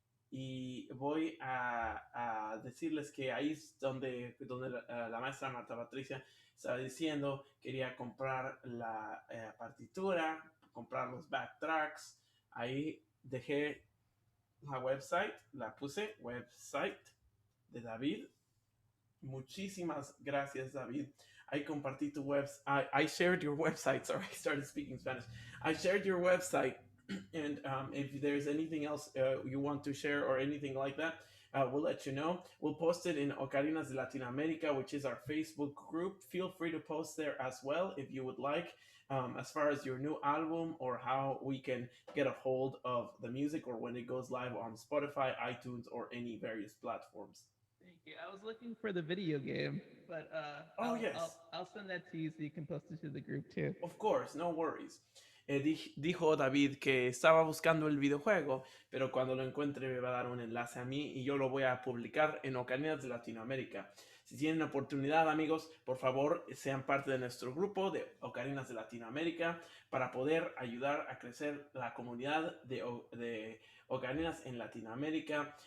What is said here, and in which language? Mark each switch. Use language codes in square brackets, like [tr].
[es] Y voy a decirles que ahí es donde la maestra Marta Patricia estaba diciendo, quería comprar la partitura, comprar los backtracks. Ahí dejé la website, la puse, website de David. Muchísimas gracias, David. [en] I [es] compartí tu [en] website. I shared your website. Sorry, I started speaking Spanish. I shared your website. And if there's anything else you want to share or anything like that, we'll let you know. We'll post it in Ocarinas de Latinoamerica, which is our Facebook group. Feel free to post there as well if you would like, as far as your new album or how we can get a hold of the music, or when it goes live on Spotify, iTunes, or any various platforms. Thank you. I was looking for the video game, but I'll send that to you so you can post it to the group too. Of course, no worries. [es] Dijo David que estaba buscando el videojuego, pero cuando lo encuentre me va a dar un enlace a mí y yo lo voy a publicar en Ocarinas de Latinoamérica. Si tienen oportunidad, amigos, por favor, sean parte de nuestro grupo de Ocarinas de Latinoamérica para poder ayudar a crecer la comunidad de Ocarinas en Latinoamérica.